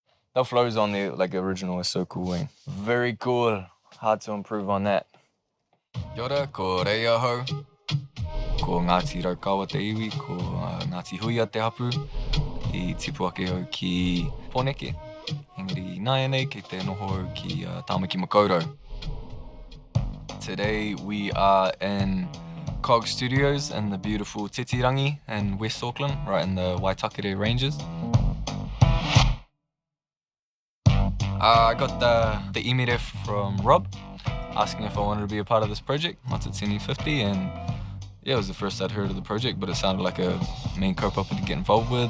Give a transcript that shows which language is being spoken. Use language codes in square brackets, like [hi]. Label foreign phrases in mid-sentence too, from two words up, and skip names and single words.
[en] The flows on the like original is so cool. Very cool. Hard to improve on that. [mi] Kia ora, ko Rei ahau. Ko Ngāti Raukawa te iwi, ko Ngāti hui a te hapu. I tipu ake au ki Pōneke. Engari nāia nei kei te noho au ki Tāmaki Makaurau. [en] Today we are in Cog Studios in the beautiful Titirangi in West Auckland, right in the Waitakere Ranges. I got the email from Rob asking if I wanted to be a part of this project, TM50, and yeah, it was the first I'd heard of the project, but it sounded like a main kaupapa to get involved with.